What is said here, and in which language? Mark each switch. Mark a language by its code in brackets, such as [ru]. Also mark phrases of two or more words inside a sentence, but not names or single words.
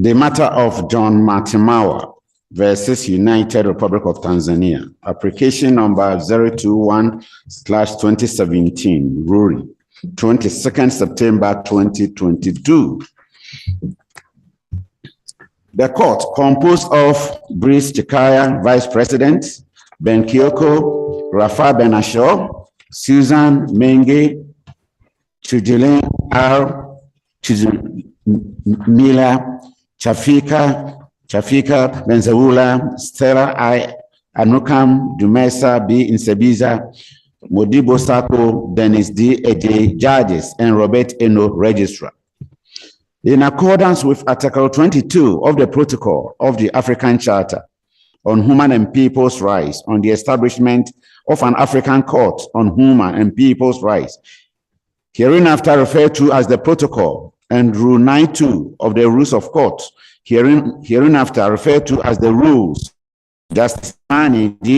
[en] The matter of John Martimawa versus United Republic of Tanzania, application number 021/2017, ruling, 22nd September 2022. The court, composed of Brice Chikaya, Vice President, Ben Kioko, Rafa Benasho, Susan Menge, Chujilin R. Mila, Chafika Benzaula, Stella I. Anukam, Dumesa B. Insebiza, Modibo Sako, Dennis D. Ede, judges, and Robert Eno, registrar. In accordance with Article 22 of the Protocol of the African Charter on Human and People's Rights on the establishment of an African Court on Human and People's Rights, hereinafter referred to as the Protocol, and Rule 9.2 of the Rules of Court, hereinafter referred to as the Rules, Justice Mani D.